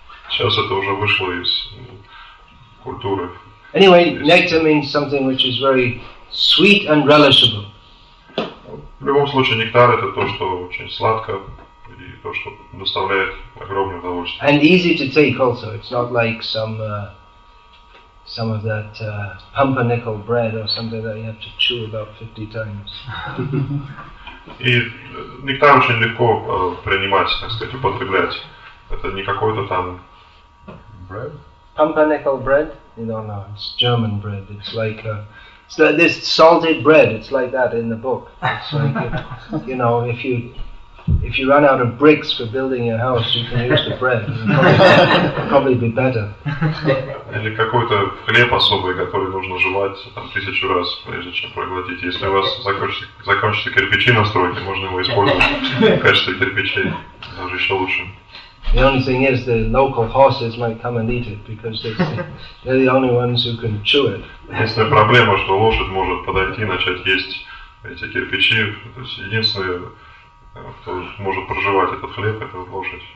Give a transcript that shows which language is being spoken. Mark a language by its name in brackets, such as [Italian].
[Russian] Сейчас это уже вышло из культуры. [English] Anyway, nectar means something which is very sweet and relishable. [Russian] В любом случае, нектар это то, что очень сладко и то, что доставляет огромное удовольствие. [English] And easy to take also. It's not like some of that pumpernickel bread or something that you have to chew about 50 times. [Russian] И нектар очень легко принимать, так сказать, употреблять. Это не какой-то там bread? [English] Pumpernickel bread? You don't know. It's German bread. It's like this salted bread. It's like that in the book. It's like, you know, if you run out of bricks for building your house, you can use the bread. It'll probably be better. [Russian] Или какой-то хлеб особый, который нужно жевать там 1000 раз, прежде чем проглотить. Если у вас закончатся кирпичи на стройке, можно его использовать в качестве кирпичей, даже еще лучше. [English] The only thing is the local horses might come and eat it because they're the only ones who can chew it. [Russian] Единственная проблема, что лошадь может подойти и начать есть эти кирпичи. То есть единственные кто может проживать этот хлеб, это лошадь.